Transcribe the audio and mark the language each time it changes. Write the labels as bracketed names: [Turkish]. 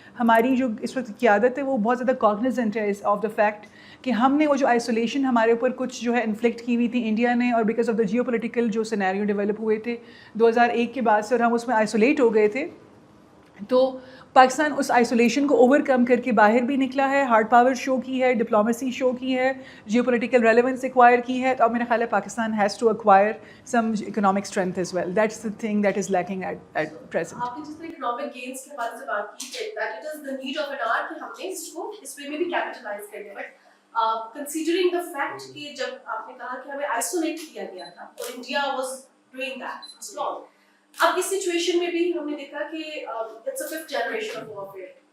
[Urdu] ہماری جو اس وقت قیادت ہے وہ بہت زیادہ کاگنیزنٹ ہے [English] of the fact [Urdu] کہ ہم نے وہ جو آئسولیشن ہمارے اوپر کچھ جو ہے انفلکٹ کی ہوئی تھی انڈیا نے, اور [English] because of the [Urdu] Jio political جو سینیریو ڈیولپ ہوئے تھے 2001 کے بعد سے اور ہم اس میں آئسولیٹ ہو گئے تھے, تو پاکستان اس آئسولیشن کو اوور کم کر کے باہر بھی نکلا ہے, ہارڈ پاور شو کی ہے, ڈپلومیسی شو کی ہے, جیو پولیٹیکل ریلیونس ایکوائر کی ہے. تو اب میرا خیال ہے [English] Pakistan has to acquire some economic strength as well. That's the thing that is lacking at present. [Urdu] آپ نے جس طرح اکنامک گینز کے حوالے سے بات کی [English] that it is the need of an hour [Urdu] کہ ہم نے اس کو اس وے میں بھی کیپٹلائز کر لیں. [English] but considering the fact [Urdu] کہ جب آپ نے کہا کہ ہمیں آئسولیٹ کیا گیا تھا اور [English] India was doing that for long, [Urdu] اب اس سچویشن میں بھی ہم نے دیکھا کہ [English] It's a fifth generation of warfare.